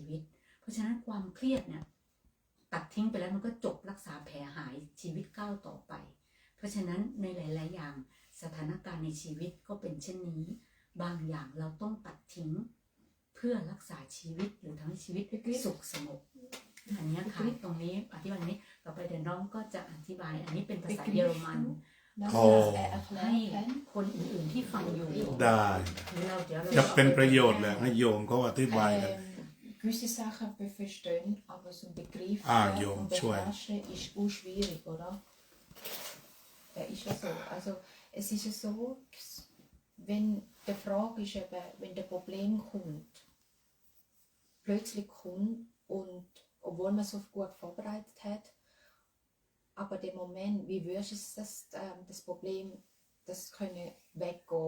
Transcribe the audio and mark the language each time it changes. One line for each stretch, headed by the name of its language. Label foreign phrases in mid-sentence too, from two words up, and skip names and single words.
Thai: วิตเพราะฉะนั้นความเครียดเนี่ยตัดทิ้งไปแล้วมันก็จบรักษาแผลหายชีวิตก้าวต่อไปเพราะฉะนั้นในหลายๆอย่างสถานการณ์ในชีวิตก็เป็นเช่นนี้บางอย่างเราต้องตัดทิ้งเพื่อรักษาชีวิตหรือทำให้ชีวิตสุขสงบอันนี้ค่ะตรงนี้อธิบายนี้ต่อไปเดี๋ยวน้องก็จะอธิบายอันนี้เป็นภาษาเยอรมันให้คนอื่นๆที่ฟังอยู่ ได้ เดี๋ยว จะเป็นประโยชน์แหละให้โยมเขาอธิบายกัน
German: Gewisse Sachen wir verstehen, aber so ein Begriff Jom, und beherrschen ist auch schwierig, oder? Ist ja so. Also Es ist ja so, wenn die Frage ist eben, wenn der Problem kommt, plötzlich kommt und obwohl man so gut vorbereitet hat, aber der Moment, wie würdest du das Problem, das können weggehen?